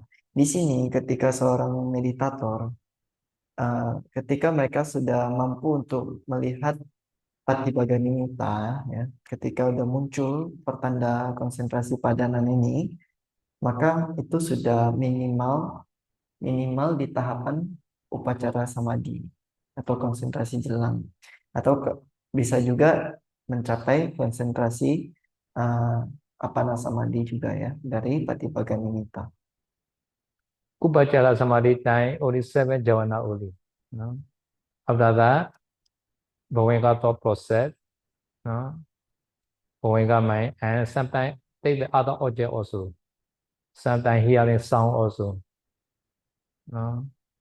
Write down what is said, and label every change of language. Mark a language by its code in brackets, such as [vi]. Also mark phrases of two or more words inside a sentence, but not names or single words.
[id] Di sini ketika seorang meditator ketika mereka sudah mampu untuk melihat [pi] patibhaga nimitta [id] ya, ketika udah muncul pertanda konsentrasi padanan ini, maka itu sudah minimal di tahapan [pi] upacara samadhi [id] atau konsentrasi jelang, atau bisa juga mencapai konsentrasi [pi] apana samadhi [id] juga ya dari [pi] patibhaga nimitta. Upachara Samadhi [en] time only 7 jhana only. No? After that, Bhavanka thought process, no? Bhavanka mind, and sometimes take the other object also. Sometimes hearing sound also. No?